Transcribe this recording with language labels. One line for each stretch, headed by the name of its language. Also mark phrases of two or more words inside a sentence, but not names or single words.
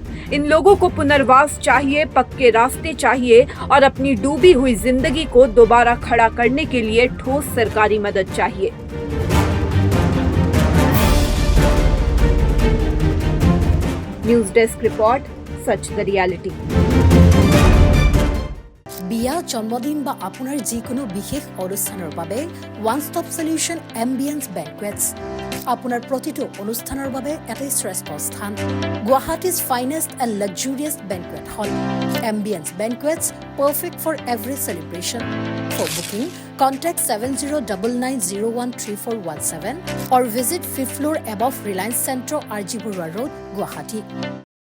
Hindi: इन लोगों को पुनर्वास चाहिए, पक्के रास्ते चाहिए और अपनी डूबी हुई जिंदगी को दोबारा खड़ा करने के लिए ठोस सरकारी मदद चाहिए।
English: News desk report, Sach the Reality.
Assamese: বিয়া জন্মদিন বা আপোনাৰ যিকোনো বিশেষ অনুষ্ঠানৰ বাবে
English: one stop solution
Assamese: এম্বিয়েন্স বেনকুৱেটছ আপোনাৰ প্ৰতিটো অনুষ্ঠানৰ বাবে এটাই শ্ৰেষ্ঠ স্থান।
English: Guwahati's finest and luxurious banquet hall Ambience Banquets, perfect for every celebration. For booking contact 7099013417 or visit 5th floor above Reliance Centro, RG Burwa Road, Guwahati.